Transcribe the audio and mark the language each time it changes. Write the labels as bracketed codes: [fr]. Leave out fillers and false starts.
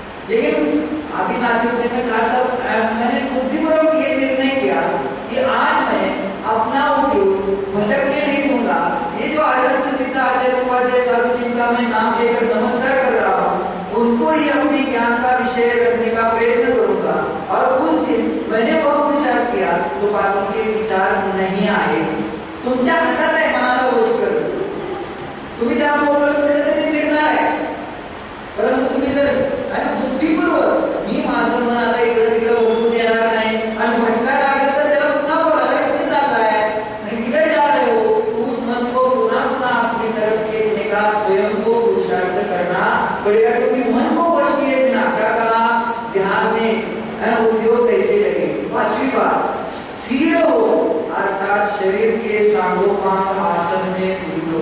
[hi] लेकिन अभी नाते में कहा था, मैंने बुद्धिपूर्वक ये निर्णय किया कि आज मैं अपना उपयोग भटकने नहीं दूंगा. ये जो आचार्य सिद्ध आचार्य उपाध्याय साधु जिनका मैं नाम लेकर नमस्कार कर रहा हूँ, उनको ही अपने ज्ञान का विषय रखने का प्रयत्न करूंगा. और उस दिन मैंने बहुत विचार किया तो बातों के विचार नहीं आए. [mr] तुमच्या हातात आहे मनाला वश करणं. तुम्ही त्या मोकळं सोडलं तर ते फिरणार आहे, परंतु तुम्ही जर बुद्धिपूर्वक मी माझं मन आता इकडे तिकडे ओळखून देणार नाही आणि भटकायला लागलं तर त्याला पुन्हा बोलायला कुठे चालला आहे आणि [hi] किधर जा रहे हो, उस मन को पुन्हा अपनी तरफ खींचने का स्वयं को पुरुषार्थ करना पड़ेगा. क्योंकि मन को वश किए बिना क्या करना, ध्यान में उपयोग कैसे लगे. 5वीं बात, स्थिर हो, अर्थात शरीर के सांगोपांग आसन में